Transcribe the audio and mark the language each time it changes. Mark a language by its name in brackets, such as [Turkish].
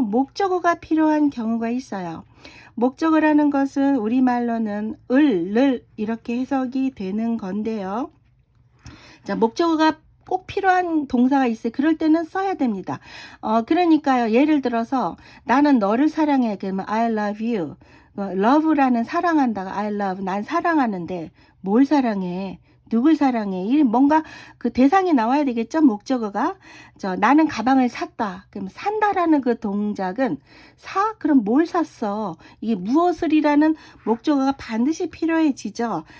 [Korean] 목적어가 필요한 경우가 있어요. 목적어라는 것은 우리말로는 을 이렇게 해석이 되는 건데요. 자, 목적어가 꼭 필요한 동사가 있어요. 그럴 때는 써야 됩니다. 그러니까요. 예를 들어서 나는 너를 사랑해. 그러면 [English] I love you. love라는 [Korean] 사랑한다가 [English] I love. [Korean] 난 사랑하는데 뭘 사랑해? 누굴 사랑해? 이 뭔가 그 대상이 나와야 되겠죠? 목적어가. 나는 가방을 샀다. 그럼 산다라는 그 동작은 사? 그럼 뭘 샀어? 이게 무엇을이라는 목적어가 반드시 필요해지죠.